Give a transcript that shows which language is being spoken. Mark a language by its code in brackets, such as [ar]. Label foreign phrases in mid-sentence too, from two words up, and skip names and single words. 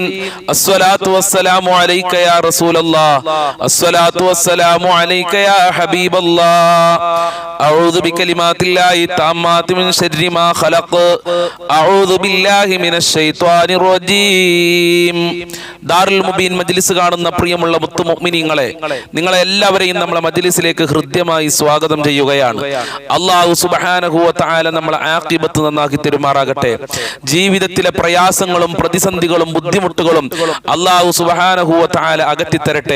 [ar] الصلاة والسلام عليك يا رسول الله. الصلاة والسلام عليك يا حبيب الله. أعوذ بكلمات الله التامات من شر ما خلق. أعوذ بالله من الشيطان الرجيم. [ml] ദാറുൽ മുബീൻ മജ്ലിസ് കാണുന്ന പ്രിയമുള്ള മുത്തു മുഅ്മിനീങ്ങളെ, നിങ്ങളെ എല്ലാവരെയും നമ്മളെ മജ്ലിസിലേക്ക് ഹൃദ്യമായി സ്വാഗതം ചെയ്യുകയാണ്. അല്ലാഹു [ar] سبحانه وتعالى [ml] നമ്മളെ ആഖിബത്ത് നന്നാക്കി തരുമാറാകട്ടെ. ജീവിതത്തിലെ പ്രയാസങ്ങളും പ്രതിസന്ധികളും ബുദ്ധിമുട്ടുകളും അല്ലാഹു [ar] سبحانه وتعالى [ml] അകറ്റിത്തരട്ടെ.